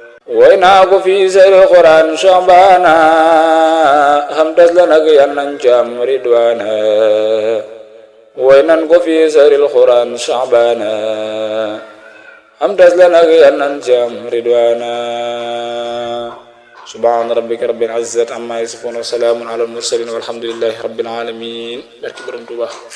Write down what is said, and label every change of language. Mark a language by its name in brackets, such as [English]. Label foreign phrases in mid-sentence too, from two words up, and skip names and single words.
[Wolof] Woy naa ko fii sari Quran Shabana, xam tas la nag yal nañ ci am ridwana. Woy nan ko fii sari Quran Shabana, xam tas la nag yal nañ ci am ridwana. [Arabic] سبحان ربك رب العزة عما يصفون وسلام على المرسلين والحمد لله رب العالمين. [Wolof] Barke Borom Tuuba.